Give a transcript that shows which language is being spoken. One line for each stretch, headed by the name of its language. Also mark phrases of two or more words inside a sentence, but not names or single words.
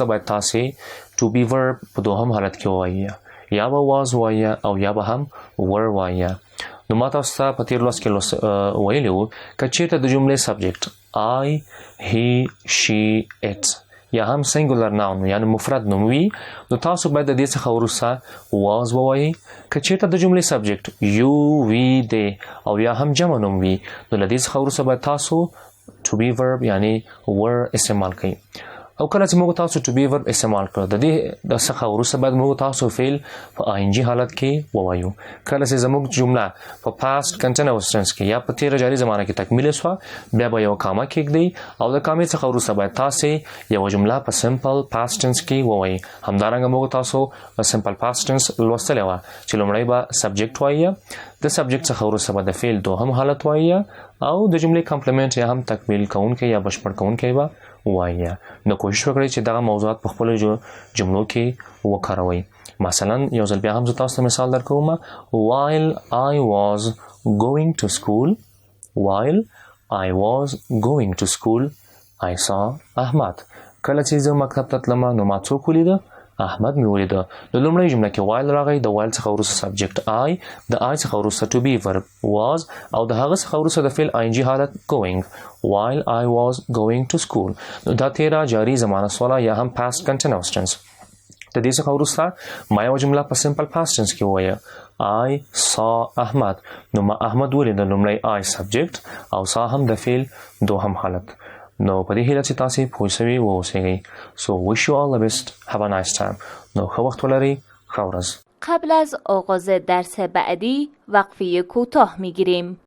Pashto: باید تاسو
English: to be verb
Pashto: په دوهم حالت کې ووایئ یا به واز وایه او یا به هم ور وایه نو ما تاسو ته په تیر لوست کې ویلي وو که چېرته د جملې سبجیکټ
English: I he she it
Pashto: یا هم
English: singular noun
Pashto: یعنی مفرد نوم وي نو تاسو باید د دې څخه وروسته واز ووایئ که چېرته د جملې سبجیکټ
English: you we they
Pashto: او یا هم جمع نوم وي نو له دې څخه وروسته باید تاسو
English: to be verb
Pashto: یعنی ور استعمال کړئ او کله چې موږ تاسو
English: to be
Pashto: verb استعمال کړو د دې د څخه وروسته باید موږ تاسو فعل په ING حالت کې ووایو کله چې زموږ جمله په
English: past continuous tense
Pashto: کې یا په تیر جاری زمانه کې تکمیل شوه بیا به یو کاما کېږدئ او د کامې څخه وروسته باید تاسو یو جمله په
English: simple past
Pashto: tense کې ووایئ همدارنګه موږ تاسو په
English: simple past tense
Pashto: لوستلی وه چې لومړی به subject وایه د سبجیکټ څخه وروسته به د فعل دوهم حالت وایه او د جملې کمپلیمنټ یا هم تکمیل کوونکی یا بشپړ کوونکی به وایه نو کوشش وکړئ چې دغه موضوعات په خپلو جملو کې وکاروئ مثلا یو ځل بیا هم زه تاسو ته مثال درکوم
English: while I was going to school I saw
Pashto: احمد کله چې زه مکتب ته تلم نو ما څوک ولیده احمد مې ولیده نو لومړی جمله کې while راغی د while څخه وروسته سبجیکټ I د I څخه وروسته
English: to be verb was
Pashto: او د هغه څخه وروسته د فعل ING حالت
English: going while I was going to school
Pashto: نو دا تیرا جاری زمانه سواله یا هم
English: past continuous tense
Pashto: د دې څخه وروسته ما یو جمله په
English: simple past tense
Pashto: کې ووایه
English: I saw
Pashto: احمد نو ما احمد ولیده لومړی
English: I subject
Pashto: او saw هم د فعل دوهم حالت نو په دې هیله چې تاسو پوه شوي واوسئ
English: so wish you all the best have a nice time
Pashto: نو ښه وخت ولرئ ښه ورځ
Persian: قبل از آغاز درس بعدی وقفه کوتاه میگیریم